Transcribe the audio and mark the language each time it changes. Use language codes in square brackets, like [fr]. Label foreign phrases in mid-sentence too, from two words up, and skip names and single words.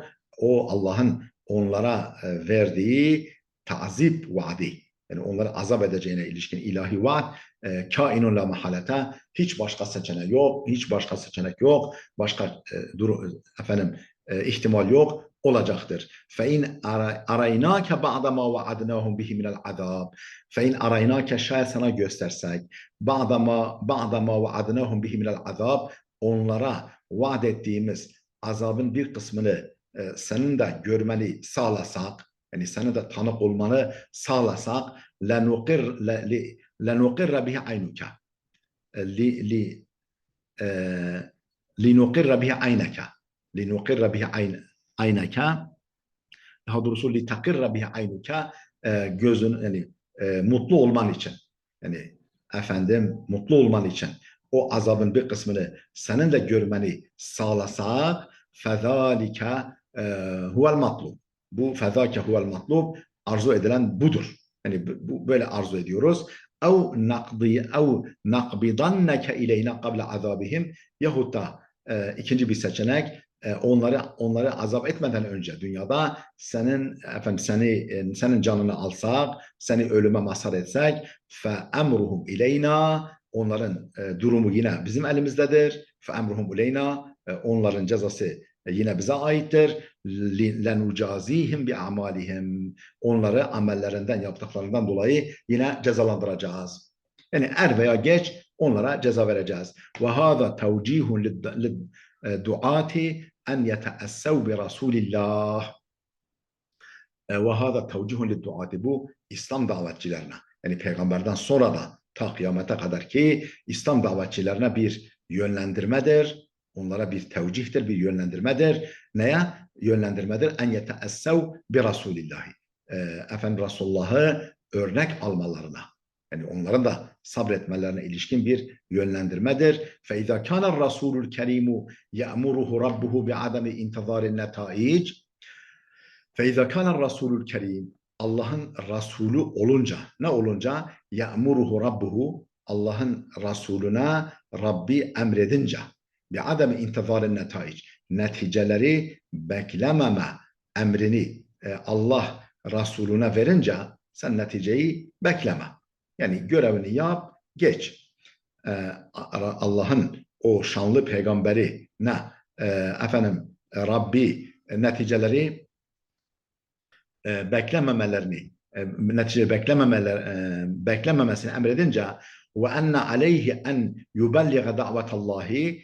[tr] O Allah'ın onlara verdiği tazip vaadi, yani onları azap edeceğine ilişkin ilahi vaat [ar] كائن لا محالة, [tr] Hiç başka seçenek yok, hiç başka seçenek yok, başka ihtimal yok, olacaktır. [ar] فَاِنْ اَرَيْنَاكَ بَعْدَ مَا وَعَدْنَاهُمْ بِهِ مِنَ الْعَذَابِ فَاِنْ اَرَيْنَاكَ [tr] şayet sana göstersek [ar] بَعْدَ مَا وَعَدْنَاهُمْ بِهِ مِنَ الْعَذَابِ [tr] onlara vaat ettiğimiz azabın bir kısmını senin de görmeni sağlasak, yani senin de tanık olmanı sağlasak [ar] لَنُقِرَّ بِهِ عَيْنُكَ لِنُقِرَّ بِهِ عَيْنَكَ لِنُقِرَّ بِهِ عَيْنَكَ [tr] daha doğrusu [ar] لِتَقِرَّ بِهِ عَيْنُكَ [tr] gözün yani mutlu olman için, yani efendim mutlu olman için o azabın bir kısmını senin de görmeni sağlasak [ar] فذلك هو المطلوب. Bu فَذَاكَ هو المطلوب, [tr] arzu edilen budur. Yani bu böyle arzu ediyoruz. [ar] اَوْ نَقْبِضَنَّكَ اِلَيْنَا قَبْلَ عَذَابِهِمْ [tr] yahut da ikinci bir seçenek onları azap etmeden önce dünyada senin canını alsak, seni ölüme mazhar etsek [ar] فَاَمْرُهُمْ اِلَيْنَا [tr] onların durumu yine bizim elimizdedir. [ar] فَاَمْرُهُمْ اِلَيْنَا [tr] onların cezası yine bize aittir. [ar] لَنُجَازِيهِمْ بِاَعْمَالِهِمْ [tr] onları amellerinden, yaptıklarından dolayı yine cezalandıracağız. Yani er veya geç onlara ceza vereceğiz. [ar] وَهَذَا تَوْجِيهٌ لِلدُّعَاتِ أن يتأسوا برسول الله وهذا توجيه للدعاة [tr] bu İslam davetçilerine yani peygamberden sonra da ta kıyamete kadar ki İslam davetçilerine bir yönlendirmedir. Onlara bir tevcihtir, bir yönlendirmedir. Neye? Yönlendirmedir. [ar] أن يتأسوا برسول الله. [tr] Efendim Resulullah'ı örnek almalarına. Yani onların da sabretmelerine ilişkin bir yönlendirmedir. [ar] فَاِذَا كَانَ الرَّسُولُ الْكَرِيمُ يَأْمُرُهُ رَبُّهُ بِعَدَمِ اِنْتِظَارِ النَّتَائِجِ فَاِذَا كَانَ الرَّسُولُ الْكَرِيمُ [tr] Allah'ın Resulü olunca, ne olunca? [ar] يَأْمُرُهُ رَبُّهُ [tr] Allah'ın Resulüne Rabbi emredince [ar] بِعَدَمِ اِنْتِظَارِ النَّتَائِجِ [tr] neticeleri beklememe emrini Allah Resulüne verince sen neticeyi bekleme. Yani görevini yap, geç. Allah'ın o şanlı peygamberi ne? Rabbi neticeleri beklememesini emredince [ar] وأن عليه أن يبلغ دعوة الله